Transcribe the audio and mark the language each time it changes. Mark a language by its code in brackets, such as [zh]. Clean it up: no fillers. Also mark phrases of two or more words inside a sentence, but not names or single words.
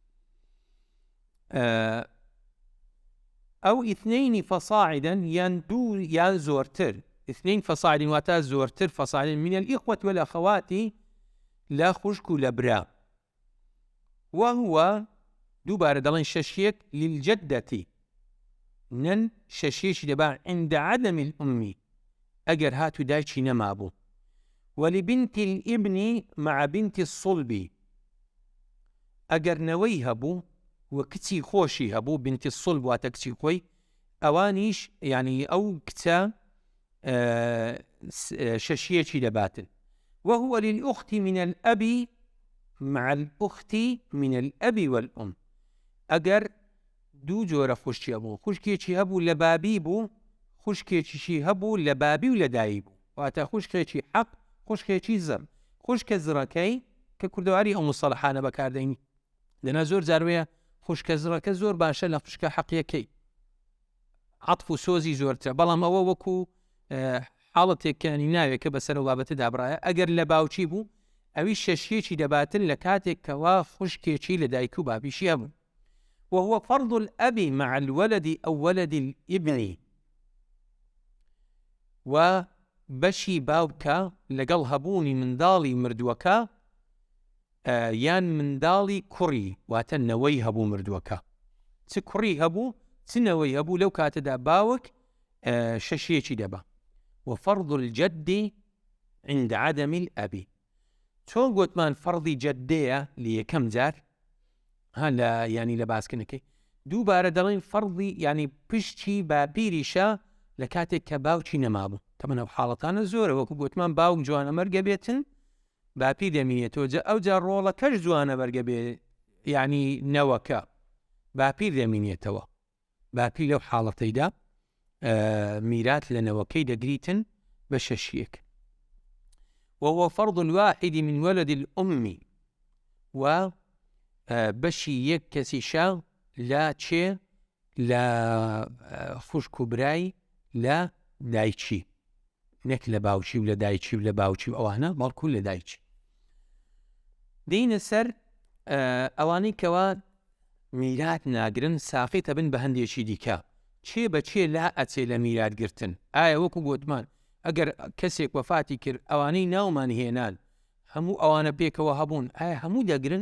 [ckb] ئەو [ar] ئیثنەینی فەساعیدەن [ckb] یان دوو یان زۆرتر [ar] ئیثنەین فەساعیدن [ckb] واتە زۆرتر فەساعیدن [ar] من الإخوة والأخوات [ckb] لا خوشک و لە برا وهو دووبارە دەڵێن شەشیەک للجەدەتی نەن شەشیەکی دەبا [ar] عند عدم الأم [ckb] ئەگەر هاتو دایکی نەمابوو. [ar] ولبنت الابن مع بنت الصلب [ckb] ئەگەر نەوەی هەبوو و کچی خۆشی هەبوو [ar] بنتی الصلب [ckb] واتە کچی خۆی ئەوانیش یعنی ئەو کچە شەشیەکی دەباتن. [ar] وهو للأخت من الأب مع الأخت من الأب والأم [ckb] ئەگەر دوو جۆرە خوشکی هەبوو خوشکێکی هەبوو لە بابی بوو خوشکێکیشی هەبوو لە بابی و لە دایی بوو واتە خوشکێکی حەق خوشکێکی زڕ خوشکە زڕەکەی کە کوردەواری ئەو مستەڵەحانە بەکاردەینی لەنا زۆر جاروەیە خوشکە زڕەکە زۆر باشە لە خوشکە حەقیەکەی عەتف و سۆزی زۆرترە بەڵام ئەوە وەکو حاڵەتێکانی ناوێت کە بەسەر و بابەتە دابڕایە ئەگەر لە باوچی بوو ئەوی شەشیەکی دەباتن لە کاتێک کەوا خوشکێکی لە دایک و بابیشی هەبوو. [ar] وهو فرض الأب مع الولد أو ولد الابن [ckb] و بەشی باوکە لەگەڵ هەبوونی منداڵی مردووەکە یان منداڵی کوڕی واتە نەوەی هەبوو مردووەکە چ کوڕی هەبوو چ نەوەی هەبوو لەو کاتەدا باوک شەشیەکی دەبا. [ar] وفرض الجد عند عدم الأب [ckb] چۆن گوتمان فەرضی جەدەیە لە یەکەم جار ها لە ینی لە باسکردنەکەی دووبارە دەڵێن فەرضی ینی پشتی باپیریشە لە کاتێک کە باوکی نەمابوو تەمەنە ئەو حاڵەتانە زۆرە وەکو گوتمان باوک جوانە مەرگە بێتن باپی دەمینێتەوە ئەو جار ڕۆڵەکەش جوانە بەرگە بێ ینی نەوەکە باپیر دەمینێتەوە باپی لەو حاڵەتەیدا میرات لە نەوەکەی دەگریتن بە شەشیەک. [ar] وهو فرض الواحد من ولد الأم [ckb] و بەشی یەک کەسیشە لە چێ لە خوشک و برای لە دایکی نەک لە باوکی و لە دایکی و لە باوکی و ئەوانە بەڵکو لە دایکی. دێنە سەر ئەوانەی کەوا میرات ناگرن ساقیتە بن بە هەندێکی دیکە چێ بە چێ لا ئەچێ لە میراتگرتن ئایا وەکو گوتمان ئەگەر کەسێک وەفاتی کرد ئەوانەی ناومان هێنان هەموو ئەوانە پێکەوە هەبوون ئایا هەموو دەگرن؟